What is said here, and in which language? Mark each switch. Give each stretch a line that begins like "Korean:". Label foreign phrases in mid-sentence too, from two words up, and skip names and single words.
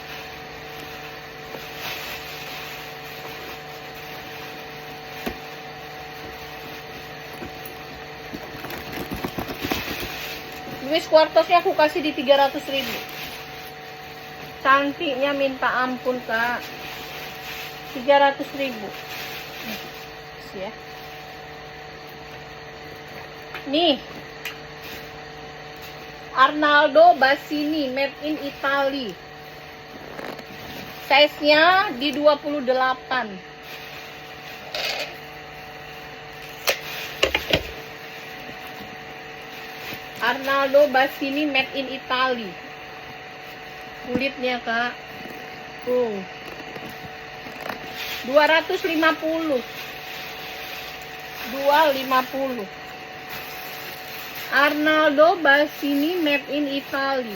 Indonesian: Louis Quartosnya aku kasih di 300.000. Cantiknya minta ampun kak. 300.000. Ya. Nih,
English: Arnaldo Bassini, made in Italy.
Indonesian: Size-nya di 28. Arnaldo Bassini,
English: made in Italy.
Indonesian: Kulitnya kak, 250. Arnaldo Bassini,
English: made in Italy.